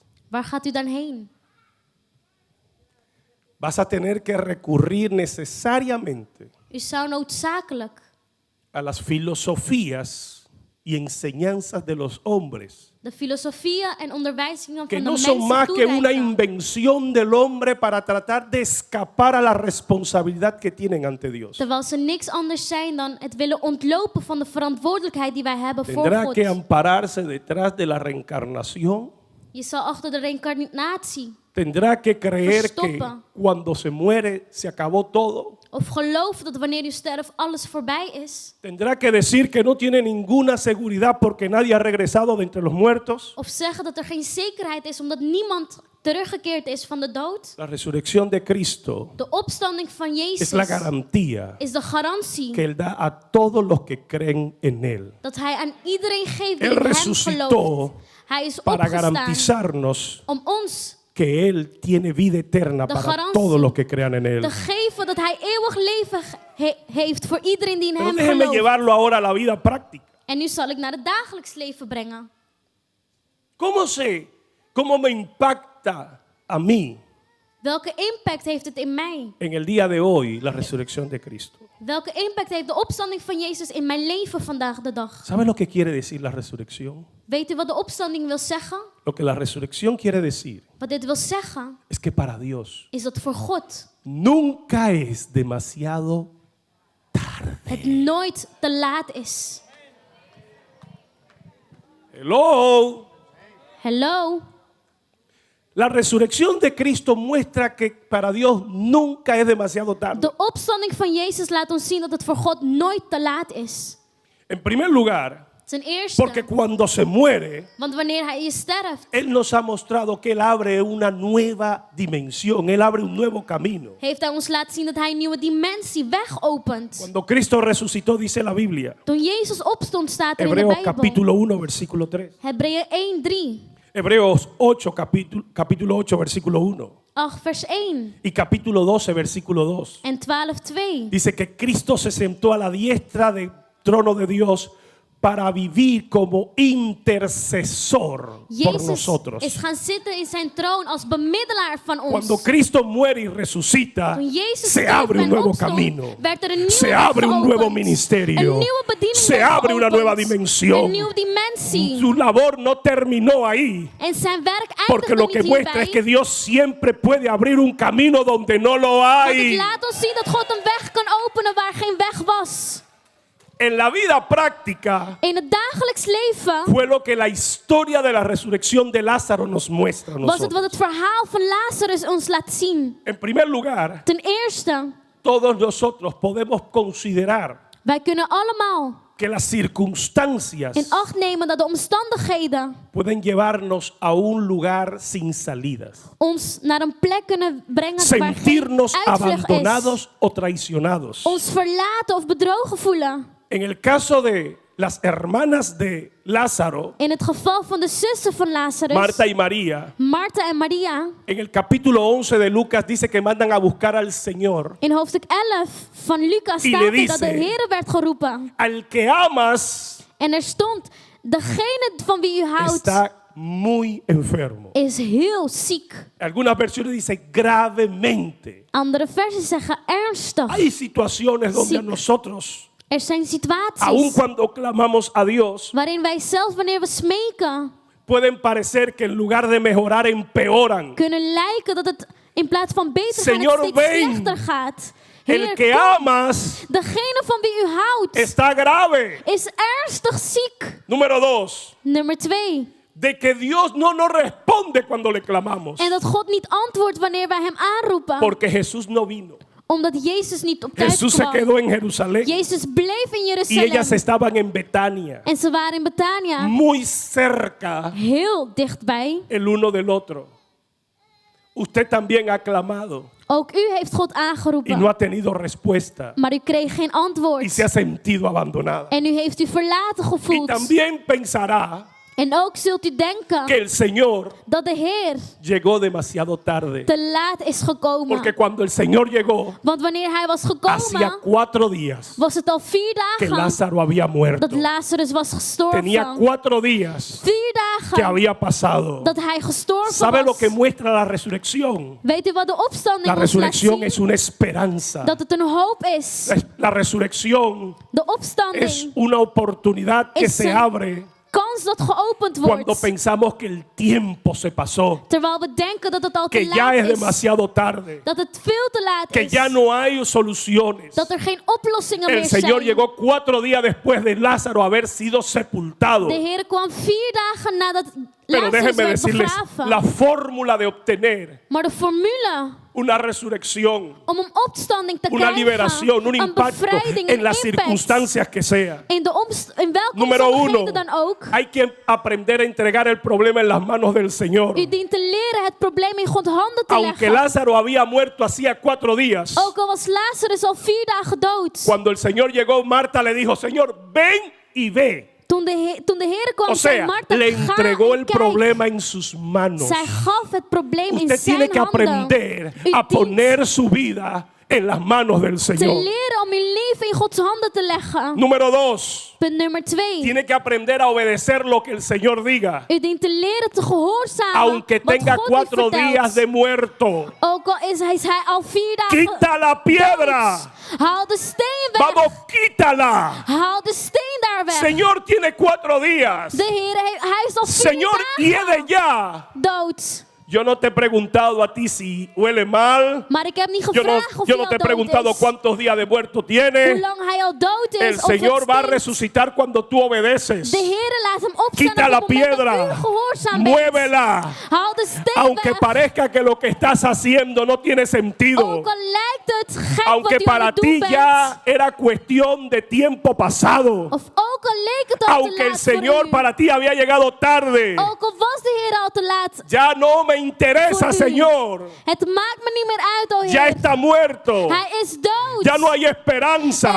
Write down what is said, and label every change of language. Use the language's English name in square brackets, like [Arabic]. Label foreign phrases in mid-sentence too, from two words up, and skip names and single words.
[Dutch] Waar gaat u dan heen? [Spanish] Vas a tener que recurrir necesariamente [Dutch] U zou noodzakelijk [Spanish] a las filosofías y enseñanzas de los hombres, [Dutch] de filosofieën en onderwijzingen [Spanish] que [Dutch] van de [Spanish] no son [Dutch] mensen [Spanish] más que una [Dutch] toereiken. [Spanish] invención del hombre para tratar de escapar a la responsabilidad que tienen ante Dios. [Dutch] Terwijl ze niks anders zijn dan het willen ontlopen van de verantwoordelijkheid die wij hebben voor [Spanish] Tendrá [Dutch] God. [Spanish] que ampararse detrás de la reencarnación. [Dutch] Je zal achter de reïncarnatie [Spanish] Tendrá que creer que [Dutch] Verstoppen. [Spanish] cuando se muere se acabó todo. [Dutch] of geloven dat wanneer u sterft alles voorbij is. [Spanish] Tendrá que decir que no tiene ninguna seguridad porque nadie ha regresado de entre los muertos. [Dutch] Of zeggen dat er geen zekerheid is omdat niemand teruggekeerd is van de dood. [Spanish] La resurrección de Cristo [Dutch] De opstanding van [Spanish] es [Dutch] Jezus [Spanish] la garantía [Dutch] is de garantie [Spanish] que Él da a todos los que creen en Él. [Dutch] dat hij aan iedereen geeft die [Spanish] Él [Dutch] in hem [Spanish] resucitó [Dutch] gelooft. Hij is [Spanish] para [Dutch] opgestaan [Spanish] garantizarnos [Dutch] om ons [Spanish] que Él tiene vida eterna [Dutch] de [Spanish] para [Dutch] garantie [Spanish] todos los que crean en Él. [Dutch] te geven dat hij eeuwig leven heeft voor iedereen die in [Spanish] Pero [Dutch] hem [Spanish] déjeme [Dutch] gelooft. [Spanish] llevarlo ahora a la vida práctica. [Dutch] En nu zal ik naar het dagelijks leven brengen. [Spanish] ¿Cómo me impacta a mí [Dutch] Welke impact heeft het in mij? [Spanish] En el día de hoy, la resurrección de Cristo. [Dutch] Welke impact heeft de opstanding van Jezus in mijn leven vandaag de dag? [Spanish] ¿Sabe lo que quiere decir la resurrección? [Dutch] Weet u wat de opstanding wil zeggen? [Spanish] Lo que la resurrección quiere decir [Dutch] Wat dit wil zeggen, [Spanish] es que para Dios [Dutch] is dat voor God [Spanish] nunca es demasiado tarde. [Dutch] het nooit te laat is. [English] Hello. [Dutch] Hallo? [Spanish] La resurrección de Cristo muestra que para Dios nunca es demasiado tarde. [Dutch] De opstanding van Jezus laat ons zien dat het voor God nooit te laat is. [Spanish] En primer lugar, [Dutch] Ten eerste, [Spanish] porque cuando se muere, [Dutch] want wanneer hij sterft, [Spanish] Él nos ha mostrado que Él abre una nueva dimensión, Él abre un nuevo camino. [Dutch] heeft hij ons laten zien dat hij een nieuwe dimensie weg opent. [Spanish] Cuando Cristo resucitó, dice la Biblia, [Dutch] Toen Jezus opstond, staat er in de [Spanish] Hebreos [Dutch] Bijbel. [Spanish] capítulo 1, versículo 3. [Dutch] Hebreeën 1:3. [Spanish] Hebreos 8, capítulo 8, versículo 1. [Dutch] 8 vers 1 [Spanish] Y capítulo 12, versículo 2. [Dutch] en 12:2. [Spanish] Dice que Cristo se sentó a la diestra del trono de Dios para vivir como intercesor por [Dutch] Jezus [Spanish] nosotros. [Dutch] is gaan zitten in zijn troon als bemiddelaar van ons. [Spanish] Cuando Cristo muere y resucita, [Dutch] Toen Jezus [Spanish] se [Dutch] stierf [Spanish] abre un [Dutch] en [Spanish] nuevo [Dutch] opstond, [Spanish] camino. [Dutch] werd er een nieuwe [Spanish] Se [Dutch] weg [Spanish] abre un [Dutch] geopend. [Spanish] nuevo ministerio. [Dutch] Een nieuwe bediening [Spanish] Se [Dutch] werd [Spanish] abre una [Dutch] geopend. [Spanish] nueva dimensión. [Dutch] Een nieuwe dimensie. [Spanish] Su labor no terminó ahí, [Dutch] En zijn werk [Spanish] porque [Dutch] eindigt [Spanish] lo [Dutch] nog [Spanish] que [Dutch] niet [Spanish] muestra es [Dutch] hierbij. [Spanish] que Dios siempre puede abrir un camino donde no lo [Dutch] Want het [Spanish] hay. [Dutch] laat ons zien dat God een weg kan openen waar geen weg was. [Spanish] En la vida práctica [Dutch] In het dagelijks leven [Spanish] fue lo que la historia de la resurrección de Lázaro nos muestra a [Dutch] was het wat [Spanish] nosotros. [Dutch] het verhaal van Lazarus ons laat zien. [Spanish] En primer lugar, [Dutch] Ten eerste, [Spanish] todos nosotros podemos considerar [Dutch] wij kunnen allemaal [Spanish] que las circunstancias [Dutch] in acht nemen dat de omstandigheden [Spanish] pueden llevarnos a un lugar sin salidas. [Dutch] ons naar een plek kunnen brengen waar geen [Spanish] Sentirnos [Dutch] uitvlucht is. [Spanish] abandonados o traicionados. [Dutch] Ons verlaten of bedrogen voelen. [Spanish] En el caso de las hermanas de Lázaro, [Dutch] In het geval van de zussen van Lazarus, [Spanish] Marta y María, [Dutch] Martha en Maria, [Spanish] en el capítulo 11 de Lucas dice que mandan a buscar al Señor. [Dutch] in hoofdstuk 11 van Lucas [Spanish] Y [Dutch] staat [Spanish] le [Dutch] er dat de [Spanish] dice, [Dutch] Heer werd geroepen. [Spanish] Al que amas [Dutch] En er stond, degene van wie u houdt [Spanish] está muy enfermo. [Dutch] is heel ziek. [Spanish] Algunas versiones dicen gravemente. [Dutch] Andere versen zeggen ernstig. [Spanish] Hay situaciones donde a Sí. nosotros, [Dutch] Er zijn [Spanish] aun [Dutch] situaties [Spanish] cuando clamamos a Dios, [Dutch] waarin wij zelf, wanneer we smeken, [Spanish] pueden parecer que en lugar de mejorar empeoran. [Dutch] kunnen lijken dat het in plaats van beter gaan, [Spanish] Señor, [Dutch] het steeds [Spanish] ven. [Dutch] slechter gaat. [Spanish] El [Dutch] Heer, [Spanish] que [Dutch] kom. [Spanish] amas [Dutch] Degene van wie u houdt [Spanish] está grave. [Dutch] is ernstig ziek. [Spanish] Número 2. [Dutch] Nummer 2. [Spanish] De que Dios no nos responde cuando le clamamos. [Dutch] En dat God niet antwoordt wanneer wij hem aanroepen. [Spanish] Porque Jesús no vino. [Dutch] Omdat Jezus niet op tijd [Spanish] Jesús se [Dutch] kwam. [Spanish] quedó en Jerusalén. [Dutch] Jezus bleef in [Spanish] Y ellas [Dutch] Jeruzalem. [Spanish] estaban en Betania. [Dutch] En ze waren in Betania. [Spanish] Muy cerca [Dutch] Heel dichtbij. [Spanish] el uno del otro. Usted también ha clamado [Dutch] Ook u heeft God [Spanish] y [Dutch] aangeroepen. [Spanish] no ha tenido respuesta. [Dutch] Maar u kreeg geen [Spanish] Y [Dutch] antwoord. [Spanish] se ha sentido abandonada. [Dutch] En u heeft u verlaten [Spanish] Y [Dutch] gevoeld. [Spanish] también pensará [Dutch] En ook zult u [Spanish] que [Dutch] denken [Spanish] el Señor [Dutch] dat de Heer [Spanish] llegó demasiado tarde. [Dutch] te laat is gekomen. [Spanish] Porque cuando el Señor llegó, [Dutch] Want wanneer hij was [Spanish] hacía [Dutch] gekomen, [Spanish] 4 días [Dutch] was het al 4 [Spanish] que [Dutch] dagen [Spanish] Lázaro había muerto. [Dutch] dat Lazarus was [Spanish] Tenía [Dutch] gestorven. [Spanish] 4 días [Dutch] 4 [Spanish] que [Dutch] dagen [Spanish] había pasado. [Dutch] dat hij gestorven [Spanish] ¿Sabe lo que [Dutch] was. [Spanish] muestra la resurrección? [Dutch] Weet u wat de opstanding [Spanish] La [Dutch] ons laat [Spanish] resurrección [Dutch] zien? [Spanish] es una esperanza. [Dutch] Dat het een hoop is. [Spanish] La resurrección [Dutch] De [Spanish] es [Dutch] opstanding [Spanish] una oportunidad que [Dutch] Es [Spanish] se [Dutch] een [Spanish] abre [Dutch] kans dat geopend [Spanish] cuando [Dutch] wordt. [Spanish] pensamos que el tiempo se pasó, [Dutch] Terwijl we denken dat het al te [Spanish] que ya [Dutch] laat [Spanish] es [Dutch] is. [Spanish] demasiado tarde, [Dutch] Dat het veel te laat [Spanish] que [Dutch] is. [Spanish] ya no hay soluciones. [Dutch] Dat er geen oplossingen [Spanish] El [Dutch] meer [Spanish] Señor [Dutch] zijn. [Spanish] llegó 4 días después de Lázaro haber sido sepultado. [Dutch] De Heer kwam 4 dagen nadat [Spanish] Pero [Dutch] Lazarus [Spanish] déjenme [Dutch] werd [Spanish] decirles, [Dutch] begraven. [Spanish] la fórmula de obtener [Dutch] Maar de formule [Spanish] una resurrección, [Dutch] om een opstanding te [Spanish] una [Dutch] krijgen, [Spanish] liberación, un [Dutch] een [Spanish] impacto [Dutch] bevrijding, [Spanish] en [Dutch] een [Spanish] las [Dutch] impact, [Spanish] circunstancias que sea. [Dutch] in welke [Spanish] Número [Dutch] omstandigheden [Spanish] 1, [Dutch] dan ook. [Spanish] hay que aprender a entregar el problema en las manos del Señor. [Dutch] U dient te leren het probleem in Gods handen te [Spanish] Aunque [Dutch] leggen. [Spanish] Lázaro había muerto hacía 4 días, [Dutch] Ook al was Lazarus al 4 dagen dood. [Spanish] cuando el Señor llegó, Marta le dijo, Señor, ven y ve. [Dutch] Toen de Heer kwam, [Spanish] O [Dutch] zei [Spanish] sea, [Dutch] Martha, [Spanish] le [Dutch] ga [Spanish] entregó [Dutch] en [Spanish] el [Dutch] kijk. [Spanish] problema en sus manos. [Dutch] Zij gaf het probleem in [Spanish] Usted tiene [Dutch] zijn [Spanish] que [Dutch] handen. [Spanish] aprender [Dutch] U [Spanish] a [Dutch] dient [Spanish] poner su vida en las manos del [Dutch] te [Spanish] Señor. [Dutch] leren om je leven in Gods handen te leggen. [Spanish] Número 2. [Dutch] Punt nummer 2. [Spanish] Tiene que aprender a obedecer lo que el Señor diga. [Dutch] U dient te leren te gehoorzamen [Spanish] Aunque [Dutch] wat [Spanish] tenga [Dutch] God u [Spanish] 4 [Dutch] vertelt. [Spanish] días de muerto. [Dutch] Ook al is hij al 4 dagen [Spanish] Quita la piedra. [Dutch] dood. Haal de steen weg. [Spanish] Vamos, quítala. [Dutch] Haal de steen daar weg. [Spanish] Señor tiene 4 días. [Dutch] De Heer, hij is al 4 [Spanish] Señor, hiede [Dutch] dagen [Spanish] ya. [Dutch] dood. [Spanish] Yo no te he preguntado a ti si huele mal. [Dutch] Maar ik heb niet [Spanish] Yo [Dutch] gevraagd of [Spanish] no [Dutch] hij [Spanish] te he [Dutch] al dood [Spanish] preguntado [Dutch] is. [Spanish] cuántos días de muerto [Dutch] Hoe [Spanish] tiene. [Dutch] lang hij al dood is. [Spanish] El [Dutch] of [Spanish] Señor [Dutch] het [Spanish] va a [Dutch] stinkt. [Spanish] resucitar cuando tú obedeces. [Dutch] De Heer laat hem opstaan [Spanish] Quita [Dutch] op [Spanish] la [Dutch] het moment dat [Spanish] piedra. [Dutch] u gehoorzaam bent. [Spanish] Muévela. [Dutch] Haal de steen [Spanish] Aunque [Dutch] weg. [Spanish] parezca que lo que estás haciendo no tiene sentido. [Dutch] Ook al lijkt het gek [Spanish] Aunque [Dutch] wat u aan [Spanish] para [Dutch] het doen [Spanish] ti [Dutch] bent. [Spanish] ya era cuestión de tiempo pasado. [Dutch] Of ook al leek het al te [Spanish] Aunque el [Dutch] laat voor [Spanish] Señor [Dutch] u. [Spanish] para ti había llegado tarde. [Dutch] Ook al was de Heer al te laat. [Spanish] Ya no me interesa, [Dutch] Voor u. [Spanish] Señor. [Dutch] Het maakt me niet meer uit, o [Spanish] Ya [Dutch] Heer. [Spanish] está muerto. [Dutch] Hij is dood. [Spanish] Ya no hay esperanza.